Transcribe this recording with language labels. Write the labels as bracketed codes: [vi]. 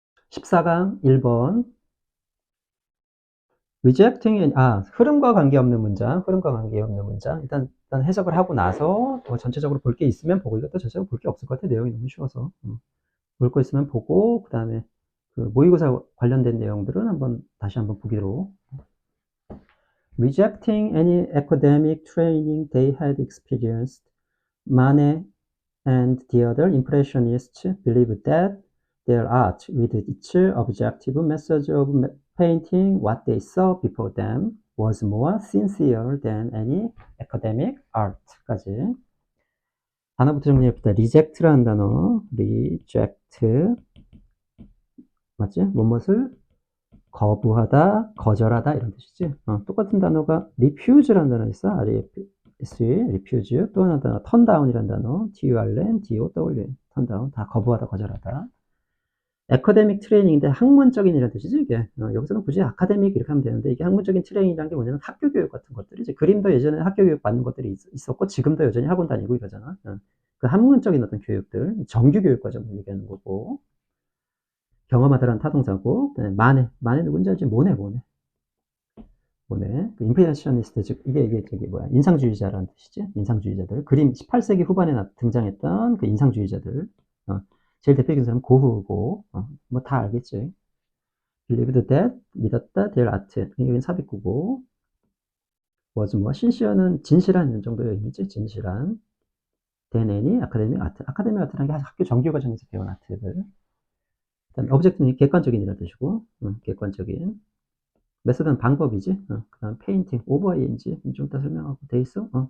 [ko] 14강 1번 rejecting 흐름과 관계없는 문장, 일단 해석을 하고 나서 전체적으로 볼 게 있으면 보고, 이것도 전체적으로 볼 게 없을 것 같아. 내용이 너무 쉬워서. 볼 거 있으면 보고, 그 다음에 그 모의고사 관련된 내용들은 다시 한번 보기로. [en] Rejecting any academic training they had experienced, Manet and the other impressionists believed that their art, with its objective message of painting what they saw before them, was more sincere than any academic art까지. [ko] 단어부터 정리해봅시다. reject라는 단어, reject, 맞지? 무엇을 거부하다, 거절하다 이런 뜻이지. 똑같은 단어가 refuse라는 단어 있어. refuse. 또 하나 단어 turn down이라는 단어, turn, down, turn down. 다 거부하다, 거절하다. 에커데믹 트레이닝인데 학문적인 이라는 뜻이지 이게. 여기서는 굳이 아카데믹 이렇게 하면 되는데, 이게 학문적인 트레이닝이라는 게 뭐냐면 학교 교육 같은 것들이지. 그림도 예전에 학교 교육 받는 것들이 있었고, 지금도 여전히 학원 다니고 이러잖아. 그 학문적인 어떤 교육들, 정규 교육 과정을 얘기하는 거고. 경험하다라는 타동사고, 마네 누군지 알지? 모네. 그 임프레셔니스트, 즉 이게 저기 뭐야, 인상주의자라는 뜻이지. 인상주의자들, 그림 18세기 후반에 등장했던 그 인상주의자들. 제일 대표적인 사람은 고흐고, 뭐 다 알겠지. [en] believed that, 믿었다, their art. [ko] 여기는 삽입구고, was 뭐 신시어는 진실한 정도의 의미지. [en] 진실한. then any academic art. [ko] 아카데미 아트라는 게 학교 정규 과정에서 배운 아트들. 일단 object는 객관적인이라는 뜻이고, 객관적인. 메소드는 방법이지. 그 다음 페인팅, 오버ing, 좀 이따 설명하고 돼 있어.